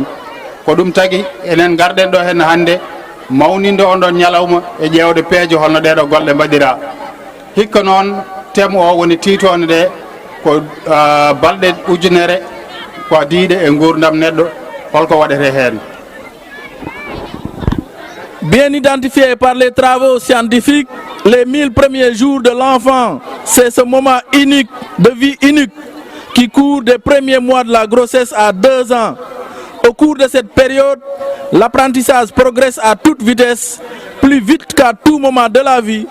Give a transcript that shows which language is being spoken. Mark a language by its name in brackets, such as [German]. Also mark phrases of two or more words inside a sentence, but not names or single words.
[Fula] Ko ɗum tagui enen garɗen ɗo hen hande mawninde on ɗon ñalawma e ƴewde peeje holno ɗeɗo golle mbaɗira. Hikka noon thème o woni titone ɗe ko balɗe ujunere ko diiɗe e gurdam neɗɗo holko waɗete hen. [French] Bien identifié par les travaux scientifiques, les 1000 premiers jours de l'enfant, c'est ce moment unique, de vie unique, qui court des premiers mois de la grossesse à 2 ans. Au cours de cette période, l'apprentissage progresse à toute vitesse, plus vite qu'à tout moment de la vie.